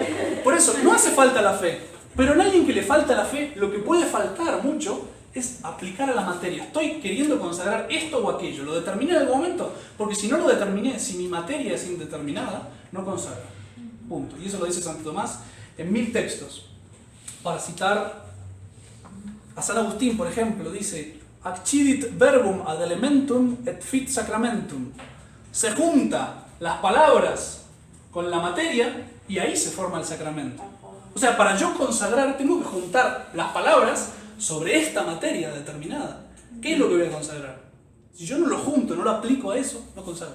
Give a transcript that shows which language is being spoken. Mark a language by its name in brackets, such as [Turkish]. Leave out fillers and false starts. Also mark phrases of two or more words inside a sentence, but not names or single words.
[Spanish] Por eso, no hace falta la fe. Pero en alguien que le falta la fe, lo que puede faltar mucho es aplicar a la materia. Estoy queriendo consagrar esto o aquello. ¿Lo determiné en algún momento? Porque si no lo determiné, si mi materia es indeterminada, no consagro. Punto. Y eso lo dice Santo Tomás en 1000 textos. Para citar a San Agustín, por ejemplo, dice: [Latin] Accidit verbum ad elementum et fit sacramentum. [Spanish] Se junta las palabras con la materia y ahí se forma el sacramento. O sea, para yo consagrar tengo que juntar las palabras sobre esta materia determinada. ¿Qué es lo que voy a consagrar? Si yo no lo junto, no lo aplico a eso, no consagro.